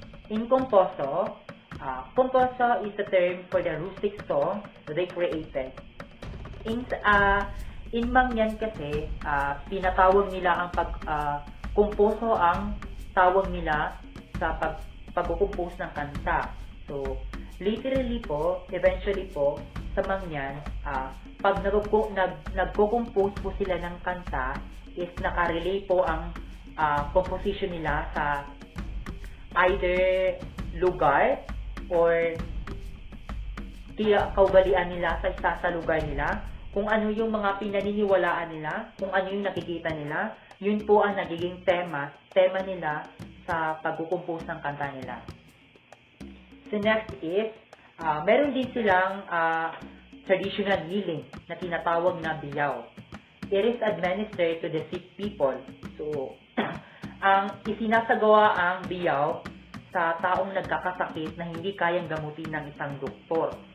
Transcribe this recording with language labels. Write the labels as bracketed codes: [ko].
[en] In Composo, Composo is a term for the rustic song that they created. [tl] In Mangyan kasi, tinatawag nila ang Composo ang tawag nila sa pag-compose ng kanta. So, literally po, eventually po, sa Mangyan, pag nagko-compose po sila ng kanta, is nakarelay po ang composition nila sa either lugar or kaugalian nila sa isa sa lugar nila, kung ano yung mga pinaniniwalaan nila, kung ano yung nakikita nila, yun po ang nagiging tema nila sa pag-compose ng kanta nila. So next is, meron din silang traditional healing na tinatawag na biyaw. [en] It is administered to the sick people. [tl] So, ang isinasagawa ang biyaw sa taong nagkakasakit na hindi kayang gamutin ng isang doktor.